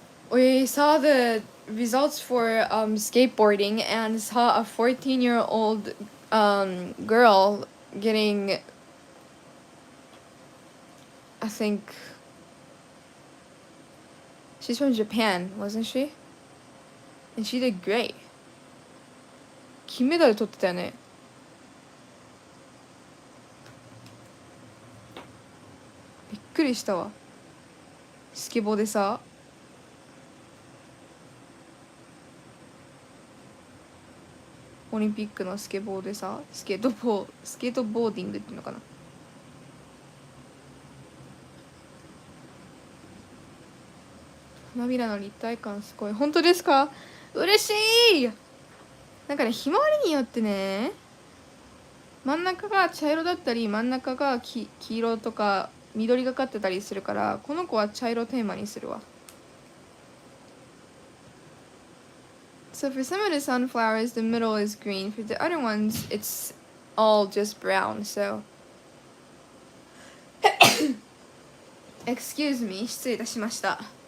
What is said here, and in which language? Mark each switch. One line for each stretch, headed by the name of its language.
English: We saw the results for skateboarding and saw a 14-year-old girl getting, I think, she's from Japan, wasn't she? And she did great.
Japanese: 金メダル取ってたよね。びっくりしたわ。スケボーでさ。オリンピックのスケボーでさ、スケートボーディングっていうのかな。花びらの立体感すごい。本当ですか？嬉しい。なんかね、ひまわりによってね、真ん中が茶色だったり真ん中が黄色とか緑がかってたりするから、この子は茶色テーマにするわ。
English: So for some of the sunflowers, the middle is green. For the other ones, it's all just brown. So, excuse me,
Japanese: 失礼いたしました。